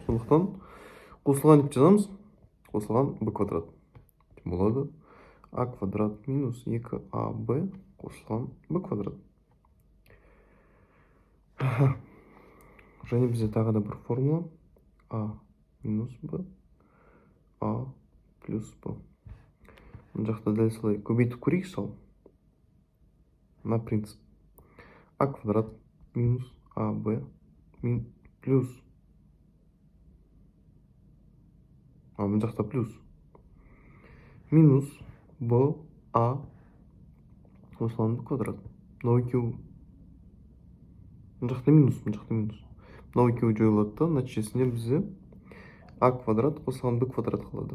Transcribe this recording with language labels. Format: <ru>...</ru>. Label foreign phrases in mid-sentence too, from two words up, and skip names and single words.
<kk>Сондықтан қосылған деп жазамыз. Қосылған b квадрат болады а квадрат минус 2ab қосылған b квадрат. Және бізде тағы да бір формула а минус b а плюс b. Мына жақта дәл солай көбейтіп көрейік сол.</kk> <ru>На принцип</ru> <kk>а квадрат минус аб плюс мына жақта плюс минус b а қосылған b квадрат. Мынау екеуі, мына жақта минус, мынау екеуі жойылады да, нәтижесінде бізде а квадрат қосылған b квадрат қалады.</kk>